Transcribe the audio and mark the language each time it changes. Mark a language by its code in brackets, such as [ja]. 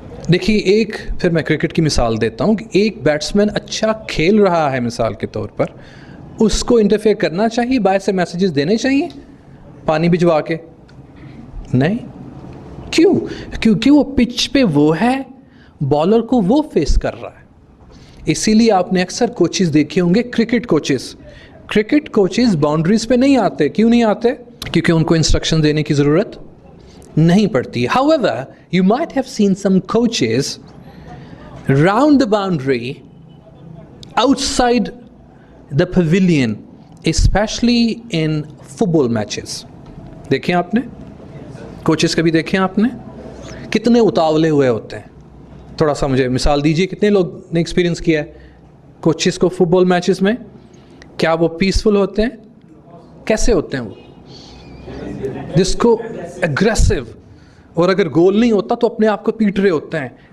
[hi] देखिए, एक फिर मैं क्रिकेट की मिसाल देता हूँ कि एक बैट्समैन अच्छा खेल रहा है मिसाल के तौर पर, उसको इंटरफेयर करना चाहिए, बाहर से मैसेजेस देने चाहिए पानी भिजवा के? नहीं। क्यों? क्योंकि वो पिच पे वो है, बॉलर को वो फेस कर रहा है। इसीलिए आपने अक्सर कोचेस देखे होंगे, क्रिकेट कोचेस बाउंड्रीज पे नहीं आते। क्यों नहीं आते? क्योंकि उनको इंस्ट्रक्शन देने की ज़रूरत नहीं पड़ती। [en] However, you might have seen some coaches round the boundary, outside the pavilion, especially in football matches. [hi] देखें आपने? कोचेस कभी देखें आपने? कितने उतावले हुए होते हैं। थोड़ा सा मुझे मिसाल दीजिए, कितने लोग ने एक्सपीरियंस किया है कोचेस को फुटबॉल मैचेस में? क्या वो पीसफुल होते हैं? कैसे होते हैं वो? जिसको एग्रेसिव, और अगर गोल नहीं होता तो अपने आप को पीट रहे होते हैं।